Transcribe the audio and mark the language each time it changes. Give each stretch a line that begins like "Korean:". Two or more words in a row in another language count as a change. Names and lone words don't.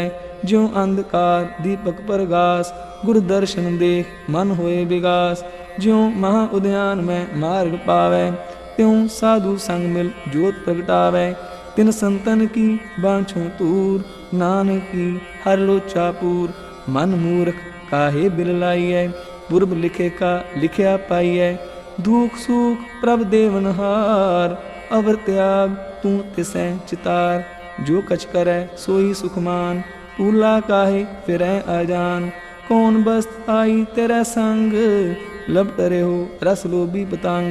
Braj: ज्यों अंधकार दीपक प्रगास गुर दर्शन देख मन होए विगास। ज्यों महा उद्यान में मार्ग पावै त्यों साधु संग मिल जोत प्रगटावै। तिन संतन की बांछों तूर नानक की हर लोचा पूर। मन मूर्ख काहे बिललाइयै ਪੁਰਬ ਲਿਖੇ ਕਾ ਲਿਖਿਆ ਪਾਈਐ। ਦੁਖ ਸੁਖ ਪ੍ਰਭ ਦੇਵਨਹਾਰ, ਅਵਰ ਤਿਆਗ ਤੂੰ ਤਿਸੈ ਚਿਤਾਰ। ਜੋ ਕਛ ਕਰੈ ਸੋਈ ਸੁਖਮਾਨ, ਭੂਲਾ ਕਾਹੇ ਫਿਰੈ ਆਜਾਨ। ਕੌਣ ਬਸਤ ਆਈ ਤੇਰੇ ਸੰਗ, ਲਬ ਟਰਿਓ ਰਸ ਲੋਭੀ ਪਤੰਗ।